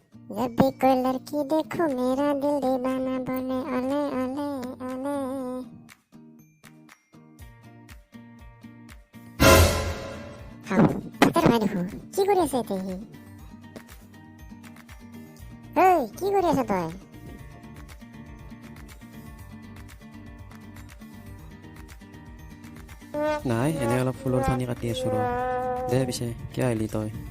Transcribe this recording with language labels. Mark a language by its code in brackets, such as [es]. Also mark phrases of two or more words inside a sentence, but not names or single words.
[hi] जब भी कोई लड़की देखो मेरा दिल दीवाना बोले ओले ओले ओले। [as] হাও ভাতের ভাই দেখো কি কৰি আছে এতে সি? এই কি কৰি আছ তই? নাই এনে অলপ ফুলৰ ঠানি কাটি আছো ৰ দে পিছে কিয় আহিলি তই